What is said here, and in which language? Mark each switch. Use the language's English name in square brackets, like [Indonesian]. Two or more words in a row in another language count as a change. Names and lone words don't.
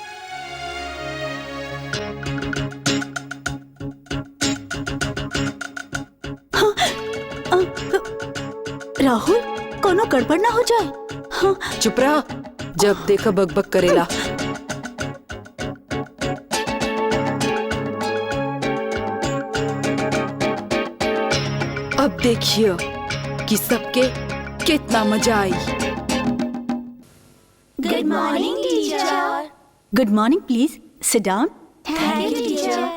[Bhojpuri] राहुल, कोनो गड़बड़ ना हो जाए। हाँ। चुप रहा, जब देखा बकबक करेला। अब देखिए कि सबके कितना मजा आई। [English] Good morning teacher. Good morning, please sit down. Thank you teacher.